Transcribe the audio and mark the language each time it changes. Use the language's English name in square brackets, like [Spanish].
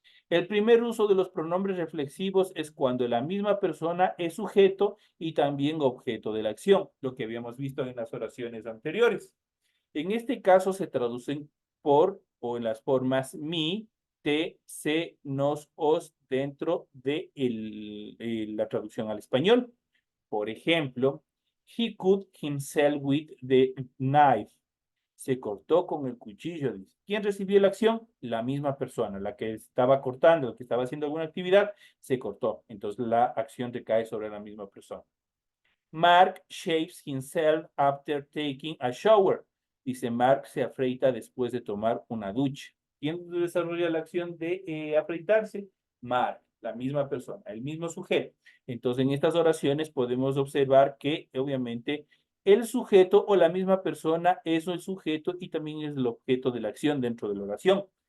[Spanish] El primer uso de los pronombres reflexivos es cuando la misma persona es sujeto y también objeto de la acción, lo que habíamos visto en las oraciones anteriores. En este caso se traducen por o en las formas mi, te, se, nos, os dentro de la traducción al español. Por ejemplo, [English] he cut himself with the knife. [Spanish] Se cortó con el cuchillo, dice. ¿Quién recibió la acción? La misma persona, la que estaba cortando, la que estaba haciendo alguna actividad, se cortó. Entonces la acción recae sobre la misma persona. [English] Mark shaves himself after taking a shower. [Spanish] Dice, Mark se afeita después de tomar una ducha. ¿Quién desarrolla la acción de afeitarse? Mark, la misma persona, el mismo sujeto. Entonces, en estas oraciones podemos observar que, obviamente, el sujeto o la misma persona es el sujeto y también es el objeto de la acción dentro de la oración.